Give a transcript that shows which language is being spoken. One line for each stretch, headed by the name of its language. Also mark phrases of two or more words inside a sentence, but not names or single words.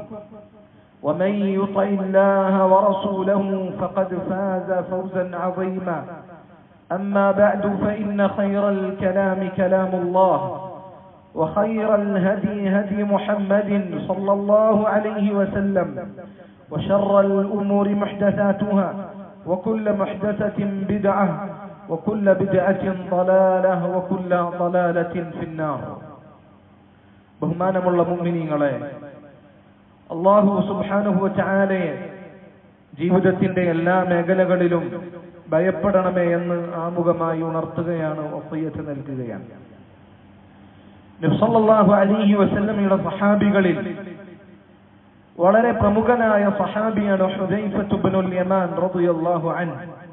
Arabic: ومن يطع الله ورسوله فقد فاز فوزا عظيما أما بعد فإن خير الكلام كلام الله وخير الهدي هدي محمد صلى الله عليه وسلم وشر الأمور محدثاتها وكل محدثة بدعة وكل بدعة ضلالة وكل ضلالة في النار.
Malayalam: ബഹുമാനമുള്ള മുഅ്മിനീങ്ങളെ, അല്ലാഹു സുബ്ഹാനഹു വ തആലയെ ജീവിതത്തിന്റെ എല്ലാ മേഖലകളിലും ഭയപ്പെടണമേ എന്ന് ആമുഖമായി ഉണർത്തുകയാണ്, വസിയത്ത് നൽകുകയാണ്. നബി സല്ലല്ലാഹു അലൈഹി വസല്ലമയുടെ സഹാബികളിൽ വളരെ പ്രമുഖനായ സഹാബിയാണ് ഹുദൈഫത്ത് ഇബ്നുൽ യമാൻ
Arabic: رضي الله عنه.